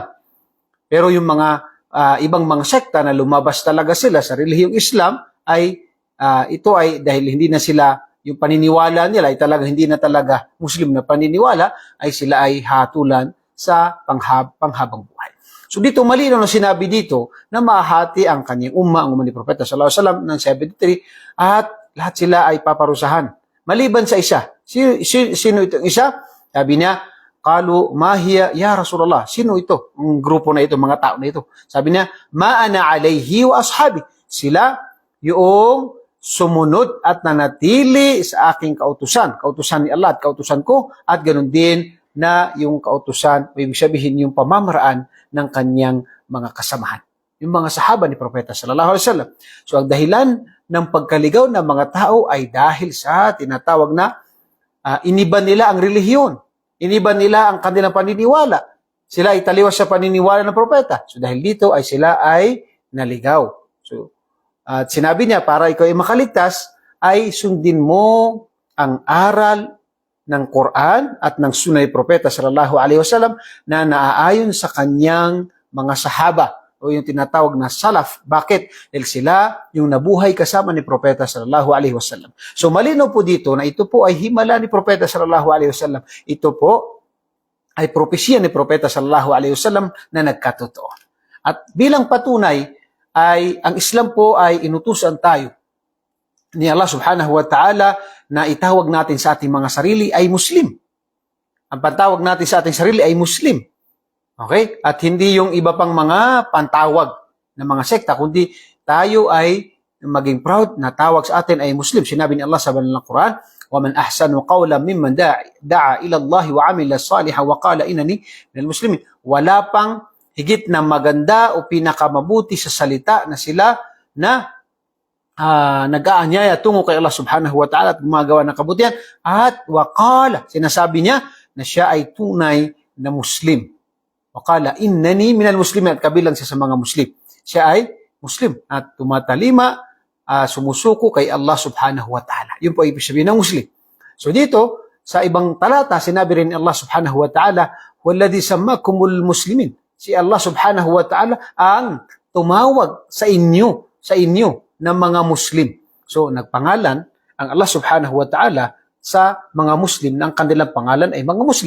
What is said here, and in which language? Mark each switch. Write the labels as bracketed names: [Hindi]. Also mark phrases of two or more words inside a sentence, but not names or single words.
[Filipino] Pero yung mga ibang mga sekta na lumabas talaga sila sa relihiyong Islam ay ito ay dahil hindi na sila yung paniniwala nila ay talaga hindi na talaga Muslim na paniniwala ay sila ay hatulan sa panghabang buhay. So dito malinaw na sinabi dito na mahati ang kanyang ang umma ni Propeta [Arabic] صلى الله عليه وسلم [Filipino] ng 73 at lahat sila ay paparusahan. Maliban sa isa. Sino itong isa? Sabi niya, [Arabic] قالوا ما هي يا رسول الله. [Filipino] Sino ito? Ang grupo na ito, mga tao na ito. Sabi niya, [Arabic] ما أنا عليه وأصحابي. [Filipino] Sila yung sumunod at nanatili sa aking kautusan ni Allah at kautusan ko, at ganoon din na yung kautusan, ibig sabihin yung pamamaraan ng kanyang mga kasamahan. yung mga sahaba ni Propeta [Arabic] صلى الله عليه وسلم. [Filipino] So ang dahilan ng pagkaligaw ng mga tao ay dahil sa tinatawag na iniba nila ang relihiyon. Iniba nila ang kanilang paniniwala. Sila ay taliwas sa paniniwala ng propeta. So dahil dito ay sila ay naligaw. So at sinabi niya, para ikaw ay makaligtas, ay sundin mo ang aral ng Quran at ng Sunnah ni Propeta [Arabic] صلى الله عليه وسلم [Filipino] na naaayon sa kanyang mga sahaba o yung tinatawag na salaf. Bakit? Dahil sila yung nabuhay kasama ni Propeta [Arabic] صلى الله عليه وسلم. [Filipino] So malinaw po dito na ito po ay himala ni Propeta [Arabic] صلى الله عليه وسلم. [Filipino] Ito po ay propesya ni Propeta [Arabic] صلى الله عليه وسلم [Filipino] na nagkatotoo. At bilang patunay ay ang Islam po ay inutusan tayo ni Allah [Arabic] سبحانه وتعالى [Filipino] na itawag natin sa ating mga sarili ay Muslim. Ang pantawag natin sa ating sarili ay Muslim. Okay? At hindi yung iba pang mga pantawag ng mga sekta, kundi tayo ay maging proud na tawag sa atin ay Muslim. Sinabi ni Allah sa banal na Quran, [Arabic] وَمَنْ أَحْسَنُ قَوْلًا مِمَّنْ دَعَا إِلَى اللَّهِ وَعَمِلَ صَالِحًا وَقَالَ إِنَّنِي مِنَ الْمُسْلِمِينَ. [Filipino] Wala pang higit na maganda o pinakamabuti sa salita na sila na nag-aanyaya tungo kay Allah [Arabic] سبحانه وتعالى [Filipino] at gumagawa ng kabutihan. At waqala, sinasabi niya na siya ay tunay na Muslim. [Arabic] وقال إنني من المسلمين, [Filipino] at kabilang siya sa mga Muslim. Siya ay Muslim at tumatalima, sumusuko kay Allah [Arabic] سبحانه وتعالى. [Filipino] Yun po ibig sabihin ng Muslim. So dito, sa ibang talata, sinabi rin ni Allah [Arabic] سبحانه وتعالى, والذي سماكم المسلمين. [Filipino] Si Allah [Arabic] سبحانه وتعالى [Filipino] ang tumawag sa inyo ng mga Muslim. So, nagpangalan ang Allah [Arabic] سبحانه وتعالى [Filipino] sa mga Muslim na ang kanilang pangalan ay mga Muslim.